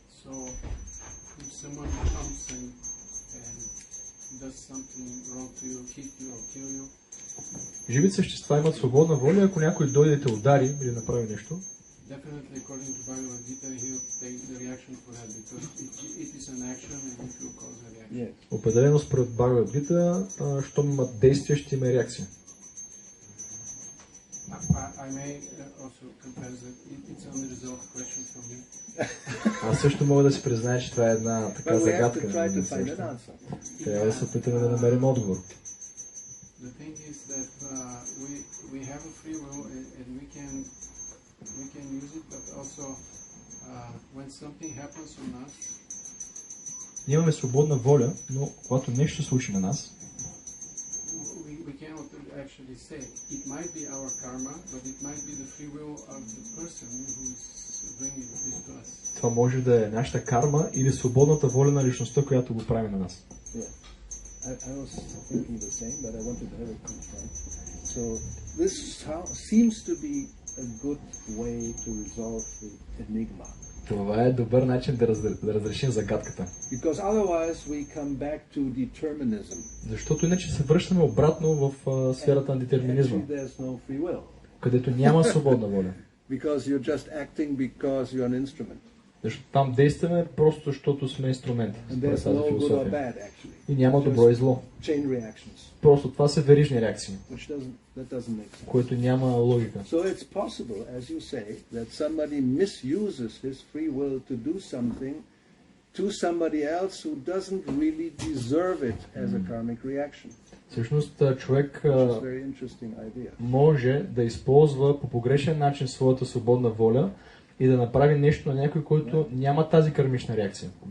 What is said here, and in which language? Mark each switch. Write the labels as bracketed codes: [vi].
[en] So if someone comes and does something wrong to you, hit you or kill you, [bg] Живите същества имат свободна воля, ако някой дойде да те удари или направи нещо. [en] definitely according to Bhagavad Gita, he'll take the reaction for that because it is an action and it will cause a reaction. Yes. [bg] Определено според Бхагавад Гита, щом имат действие, ще има реакция. [en] I may also confess that it's an unresolved question for me. [bg] Аз също мога да си призная, че това е една така [en] But we have [bg] загадка. [en] to try to find an answer. [bg] Трябва да се опитаме да намерим отговор. [en] The thing is that we have a free will and we can use it, but also when something happens on us, [bg] Ние имаме свободна воля, но когато нещо се случи на нас, [en] we cannot actually say. It might be our karma, but it might be the free will of the person who's bringing this to us. [bg] това може да е нашата карма или свободната воля на личността, която го прави на нас. [en] Yeah. I was thinking the same, but I wanted to have it confirmed. So this seems to be a good way to resolve the enigma. [bg] Това е добър начин да разрешим загадката. [en] Because otherwise we come back to determinism. [bg] Защото иначе се връщаме обратно в сферата на детерминизма, [en] Actually, there's no free will. [bg] където няма свободна воля. [en] Because you're just acting because you're an instrument. [bg] Защото там действаме просто защото сме инструмент. [en] And [bg] според [en] there's [bg] тази [en] no good or [bg] философия. [en] bad actually. [bg] И няма добро и зло. [en] Chain reactions, [bg] Просто това са верижни реакции, [en] that doesn't make sense. [bg] което няма логика. [en] So it's possible, as you say, that somebody misuses his free will to do something to somebody else who doesn't really deserve it as a karmic reaction. [bg] Всъщност човек [en] Which is a very interesting idea. [bg] може да използва по погрешен начин своята свободна воля и да направи нещо на някой, който няма тази кармична реакция.